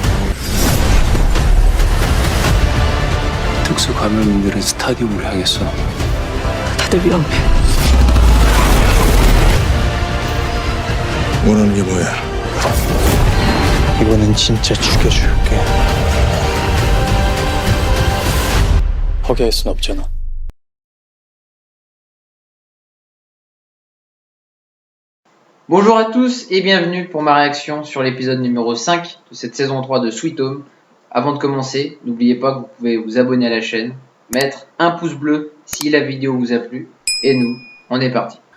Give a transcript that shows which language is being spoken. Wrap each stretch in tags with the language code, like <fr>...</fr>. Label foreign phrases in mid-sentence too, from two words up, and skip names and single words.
<ko>특수 감염인들은 스타디움을 향했어. 다들 위험해. 원하는 게 뭐야? 이번엔 진짜 죽여줄게. 포기할 순 없잖아.</ko> <fr>Bonjour à tous et bienvenue pour ma réaction sur l'épisode numéro 5 de cette saison 3 de Sweet Home. Avant de commencer, n'oubliez pas que vous pouvez vous abonner à la chaîne, mettre un pouce bleu si la vidéo vous a plu, et nous, on est parti.</fr>